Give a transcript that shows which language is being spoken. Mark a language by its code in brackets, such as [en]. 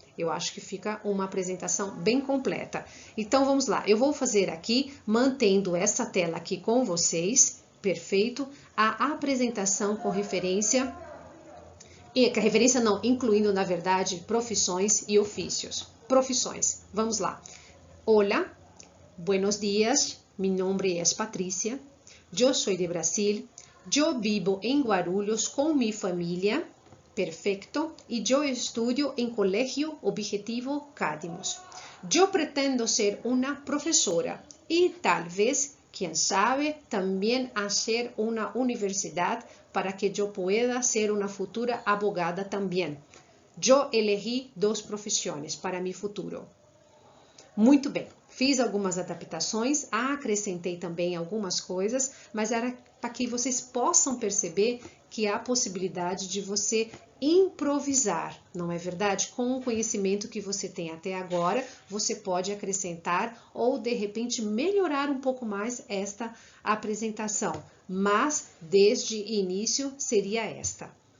[pt] Eu acho que fica uma apresentação bem completa. Então, vamos lá. Eu vou fazer aqui, mantendo essa tela aqui com vocês, perfeito? A apresentação com referência, incluindo, na verdade, profissões e ofícios. Profissões. Vamos lá. [es] Hola, buenos días. Mi nombre es Patricia, yo soy de Brasil, yo vivo en Guarulhos con mi familia, perfecto, y yo estudio en Colegio Objetivo Cadimos. Yo pretendo ser una profesora y tal vez, quién sabe, también hacer una universidad para que yo pueda ser una futura abogada también. Yo elegí 2 profissões para mi futuro. [pt] Muito bem, fiz algumas adaptações, acrescentei também algumas coisas, mas era para que vocês possam perceber que há a possibilidade de você improvisar, não é verdade? Com o conhecimento que você tem até agora, você pode acrescentar ou, de repente, melhorar um pouco mais esta apresentação, mas desde o início seria esta.